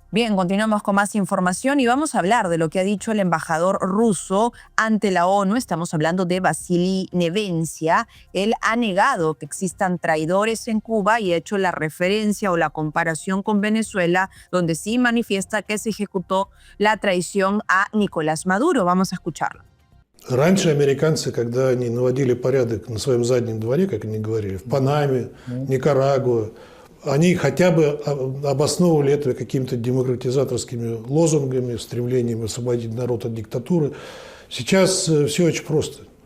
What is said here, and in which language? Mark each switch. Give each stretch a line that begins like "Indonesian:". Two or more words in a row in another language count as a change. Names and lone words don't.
Spanish: Bien, continuamos con más información y vamos a hablar de lo que ha dicho el embajador ruso ante la ONU. Estamos hablando de Vasily Nevencia. Él ha negado que existan traidores en Cuba y ha hecho la referencia o la comparación con Venezuela, donde sí manifiesta que se ejecutó la traición a Nicolás Maduro. Vamos a escucharlo.
Russian: Раньше американцы, когда они наводили порядок на своем заднем дворе, как они говорили, в Панаме, Никарагуа, они хотя бы обосновывали это какими-то демократизаторскими лозунгами, стремлением освободить народ от диктатуры. Сейчас все очень просто.